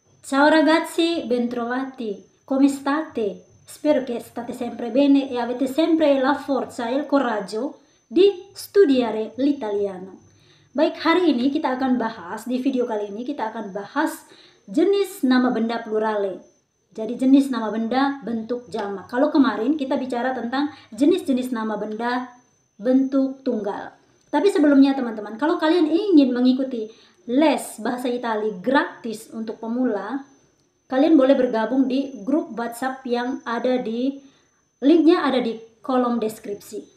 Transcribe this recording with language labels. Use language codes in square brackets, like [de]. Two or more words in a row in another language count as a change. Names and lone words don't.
[it] Ciao ragazzi, bentrovati. Come state? Spero che state sempre bene e avete sempre la forza e il coraggio di studiare l'italiano. [id] Baik, hari ini kita akan bahas, di video kali ini kita akan bahas jenis nama benda plurale. Jadi jenis nama benda bentuk jamak. Kalau kemarin kita bicara tentang jenis-jenis nama benda bentuk tunggal. Tapi sebelumnya teman-teman, kalau kalian ingin mengikuti les bahasa Itali gratis untuk pemula, kalian boleh bergabung di grup WhatsApp yang ada di linknya ada di kolom deskripsi.